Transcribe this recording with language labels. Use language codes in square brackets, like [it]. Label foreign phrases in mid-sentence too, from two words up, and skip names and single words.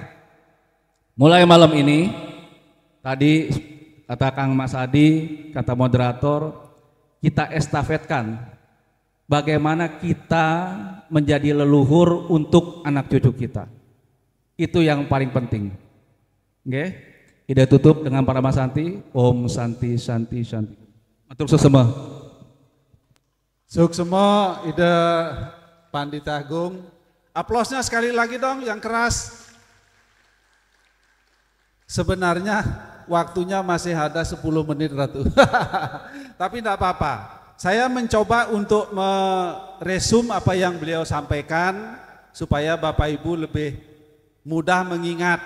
[id] Mulai malam ini, tadi kata Kang Mas Adi, kata moderator, kita estafetkan bagaimana kita menjadi leluhur untuk anak cucu kita. Itu yang paling penting. Oke? Ida tutup dengan para Santi. [sa] Om Santi Santi Santi. [ban] Matur sesama. Suksema Ida Pandita Agung. [id] Aplausnya sekali lagi dong yang keras. Sebenarnya waktunya masih ada 10 menit Ratu. Tapi tidak apa-apa. Saya mencoba untuk meresum apa yang beliau sampaikan supaya Bapak Ibu lebih mudah mengingat.